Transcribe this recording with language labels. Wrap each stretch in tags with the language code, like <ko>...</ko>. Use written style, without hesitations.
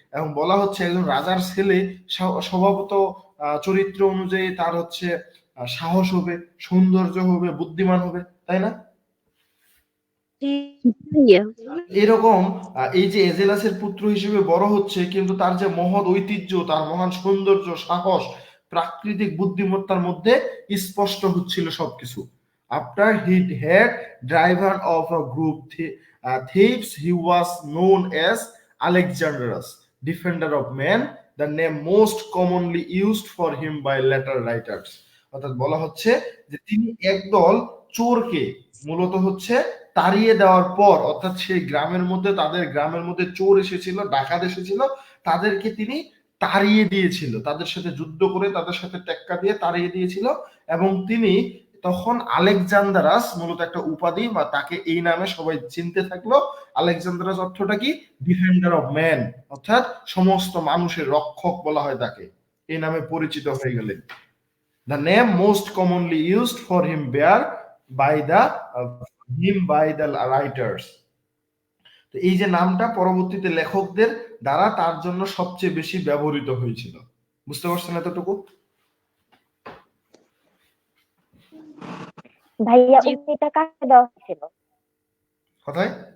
<bn>এবং বলা হচ্ছে একজন রাজার ছেলে স্বভাবত চরিত্র অনুযায়ী তার হচ্ছে সাহস হবে, সৌন্দর্য হবে, বুদ্ধিমান হবে, তাই না? ভাইয়া এরকম এই যে এজেলাসের পুত্র হিসেবে বড় হচ্ছে, কিন্তু তার যে মহৎ ঐতিহ্য, তার মহান সৌন্দর্য, সাহস, প্রাকৃতিক বুদ্ধিমত্তার মধ্যে স্পষ্ট হচ্ছিল সবকিছু।</bn> <en>After he had driver of a group thieves, he was known as Alexanderus, defender of men, the name most commonly used for him by later writers।</en> <bn>অর্থাৎ বলা হচ্ছে যে তিনি একদল চোরকে মূলত হচ্ছে তাড়িয়ে দেওয়ার পর, অর্থাৎ সেই গ্রামের মধ্যে, তাদের গ্রামের মধ্যে চোর এসেছিল, ডাকাত এসেছিল, তাদেরকে তিনি তাড়িয়ে দিয়েছিল, তাদের সাথে যুদ্ধ করে, তাদের সাথে টেক্কা দিয়ে তাড়িয়ে দিয়েছিল। এবং তিনি তখন আলেকজান্ডারাস, মূলত একটা উপাধি, বা তাকে এই নামে সবাই চিনতে থাকলো। আলেকজান্ডারাস অর্থটা কি?</bn> <en>defender of man,</en> <bn>অর্থাৎ সমস্ত মানুষের রক্ষক বলা হয় তাকে, এই নামে পরিচিত হয়ে গেলেন।</bn> <en>The name most commonly used for him by the writers।</en> <bn>তো এই যে নামটা পরবর্তীতে লেখকদের দ্বারা তার জন্য সবচেয়ে বেশি ব্যবহৃত হয়েছিল। বুঝতে পারছেন এতটুকু? ভাইয়া উক্তিটা কাকে দেওয়া হয়েছিল? কোথায়?</bn>